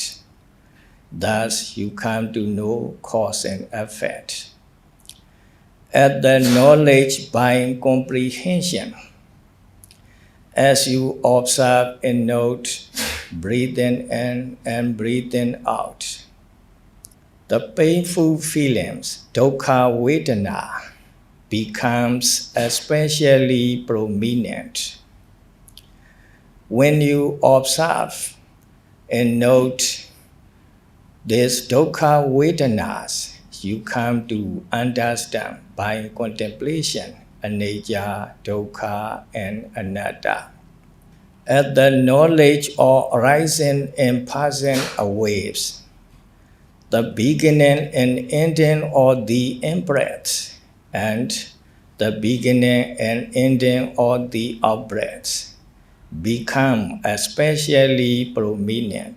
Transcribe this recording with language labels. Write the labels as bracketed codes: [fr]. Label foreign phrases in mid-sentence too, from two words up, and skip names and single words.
[en] Thus, you come to know cause and effect. At the knowledge by comprehension, as you observe and note breathing in and breathing out, the painful feelings, [pi] dukkha vedana, [en] becomes especially prominent. When you observe and note these [pi] dukkha vedanas, [en] you come to understand by contemplation [pi] anicca, dukkha, [en] and anatta. at the knowledge of rising and passing waves, the beginning and ending of the in-breath, and the beginning and ending of the out-breath become especially prominent.